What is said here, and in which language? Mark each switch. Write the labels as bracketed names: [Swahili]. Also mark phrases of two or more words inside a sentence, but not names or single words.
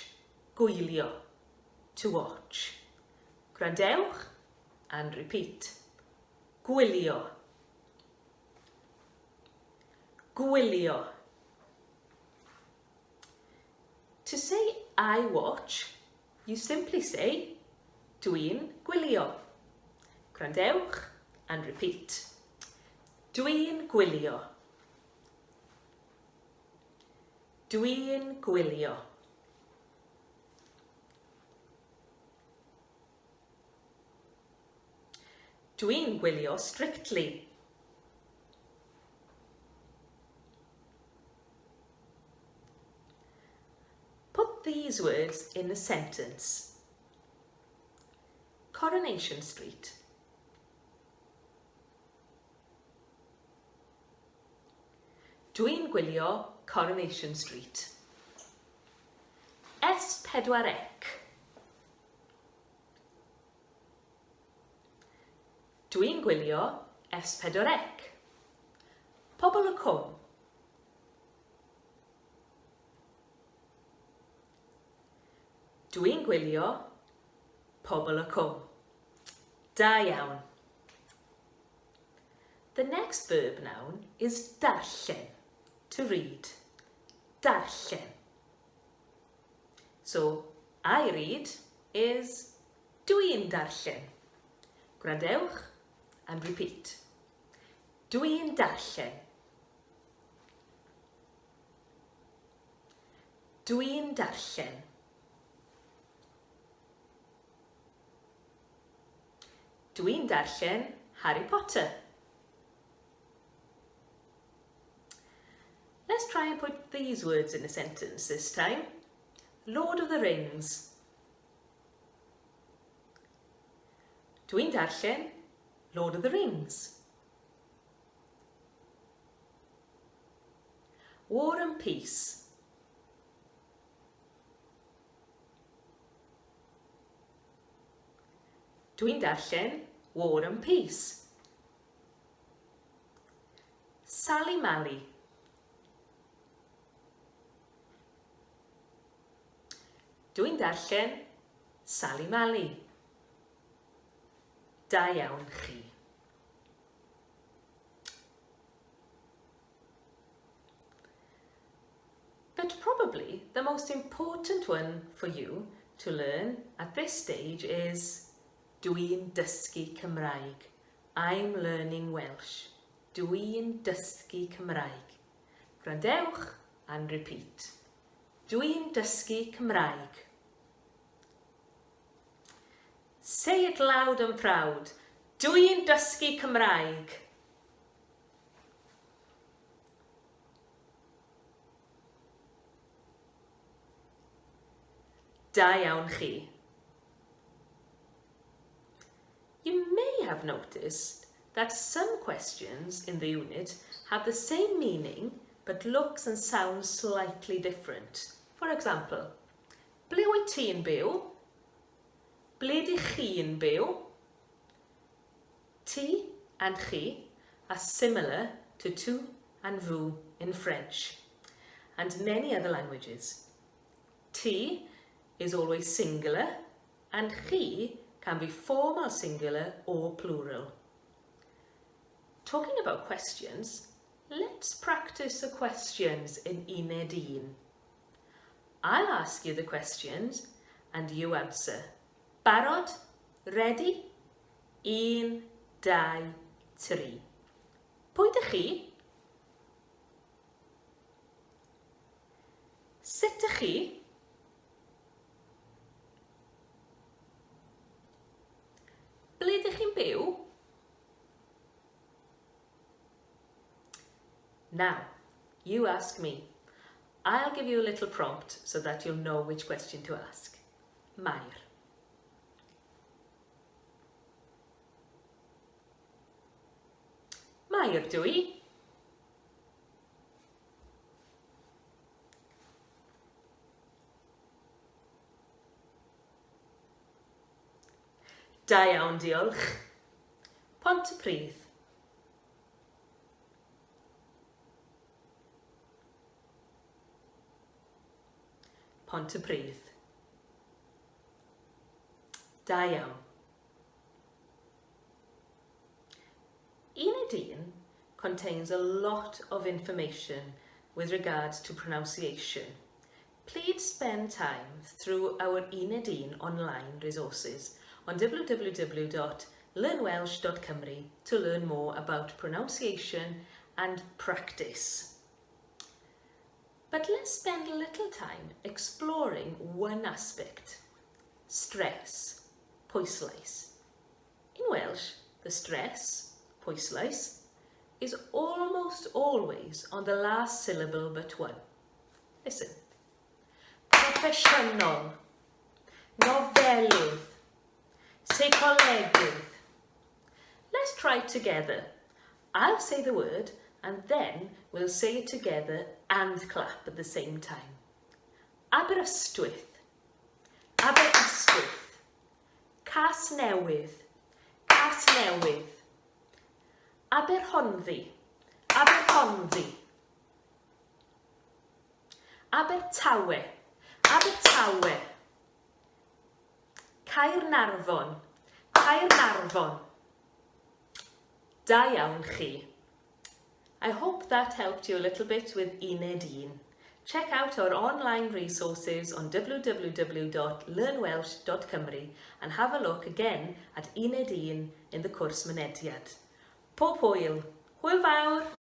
[English] Gwylio, to watch. Gwrandewch and repeat. [Welsh] Gwylio. Gwylio. [English] To say I watch, you simply say [Welsh] dwi'n gwylio. [English] Gwrandewch and repeat. [Welsh] Dwi'n gwylio. Dwi'n gwylio. Dwi'n gwylio strictly. [English] Put these words in a sentence. Coronation Street. [Welsh] Dwi'n gwylio Coronation Street. S4C. Dwi'n gwylio S4C. Pobl y cwm. Dwi'n gwylio pobl y cwm. Da iawn. [English] The next verb noun is darllen, to read. Darllen. So, I read is [Welsh] dwi'n darllen. [English] Gwrandewch and repeat. [Welsh] Dwi'n darllen. Dwi'n darllen. Dwi'n darllen Harry Potter. [English] Let's try and put these words in a sentence this time. Lord of the Rings. [Welsh] Dwi'n darllen Lord of the Rings. [English] War and Peace. [Welsh] Dwi'n darllen War and Peace. Sally Mally. Dwi'n darllen Sally Mally. Da iawn chi. [English] But probably the most important one for you to learn at this stage is [Welsh] Dwi'n dysgu Cymraeg. [English] I'm learning Welsh. [Welsh] Dwi'n dysgu Cymraeg. [English] Gwrandewch and repeat. [Welsh] Dwi'n dysgu Cymraeg. [English] Say it loud and proud. [Welsh] Dwi'n dysgu Cymraeg. Da iawn chi. [English] You may have noticed that some questions in the unit have the same meaning but looks and sounds slightly different. For example, [Welsh] ble wyt ti yn byw? Ble di chi yn byw? [English] Ti and chi are similar to tu and vous in French and many other languages. Ti is always singular and chi can be formal singular or plural. Talking about questions, let's practice the questions in Mynediad Uned. I'll ask you the questions and you answer. Barod? Ready? 1, 2, 3. [Welsh] Pwy dych chi? Sut ydych chi? Ble ydych chi'n byw? [English] Now, you ask me. I'll give you a little prompt so that you'll know which question to ask. [Welsh] Mair. Mair dwi. Da iawn, diolch. Pontypridd. Pontypridd. Da iawn. [English] Mynediad Uned contains a lot of information with regards to pronunciation. Please spend time through our Mynediad Uned online resources on www.learnwelsh.cymru to learn more about pronunciation and practice. But let's spend a little time exploring one aspect: stress, pwyslais. In Welsh, the stress, pwyslais, is almost always on the last syllable but one. Listen. [Welsh] Proffesiynol, nofelydd, seicolegydd. [English] Let's try it together. I'll say the word and then we'll say it together and clap at the same time. Aberystwyth, Aberystwyth. Casnewydd, Casnewydd. Aberhonddu, Aberhonddu. Abertawe, Abertawe. Caernarfon, Caernarfon. [Welsh] Da iawn chi. [English] I hope that helped you a little bit with Mynediad Uned. Check out our online resources on www.learnwelsh.cymru and have a look again at Mynediad Uned in the course Mynediad. [Welsh] Pob hwyl! Hwyl fawr!